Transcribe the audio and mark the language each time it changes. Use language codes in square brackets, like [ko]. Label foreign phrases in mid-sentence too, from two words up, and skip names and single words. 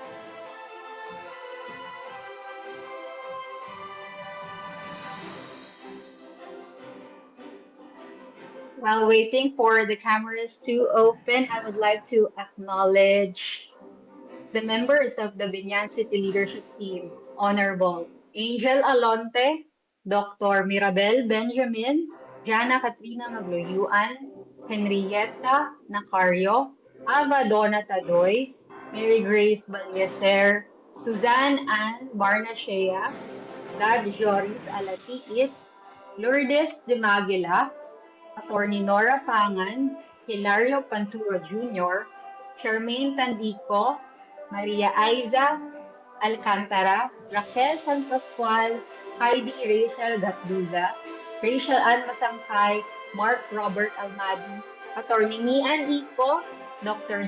[en] While waiting for the cameras to open, I would like to acknowledge the members of the Binyan City Leadership Team, Honorable Angel Alonte, Dr. Mirabel Benjamin, Jana Katrina Magloyuan, Henrietta Nacario, Ava Donna Tadoy, Mary Grace Balyeser, Suzanne Ann Barnachea, Gab Joris Alatiit, Lourdes de Magila, Attorney Nora Pangan, Hilario Panturo Jr., Charmaine Tandico, Maria Aiza Alcantara, Raquel San Pascual, Heidi Rachel Gatduga, Rachel Ann Masangkay, Mark Robert Almadi, Attorney Nian Ico, Dr.